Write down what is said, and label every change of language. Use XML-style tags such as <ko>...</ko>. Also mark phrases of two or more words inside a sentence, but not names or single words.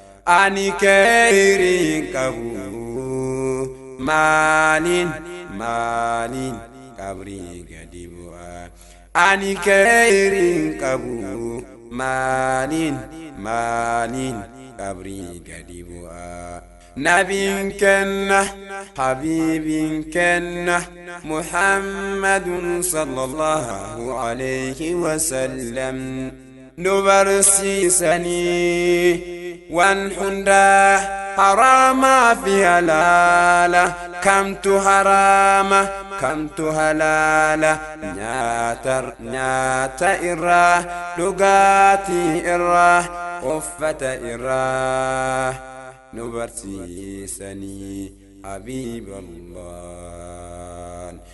<om>Ani khayriin qabu, maaliin, maaliin qabrii gadi bu'aa? Ani khayriin qabu, maaliin, maaliin qabrii gadi bu'aa? Nabiin kenna, habiibiin kenna, Muhammadun</om> <ar>صلى الله عليه وسلم</ar> <om>nu barsiisanii, waan hundaa haraamaa fi halaala. Kamtu haraama, kamtu halaala? Nyaata, nyaata irraa, dhugaatii irraa, uffata irraa nu barsiisanii, Habiiballah.</om>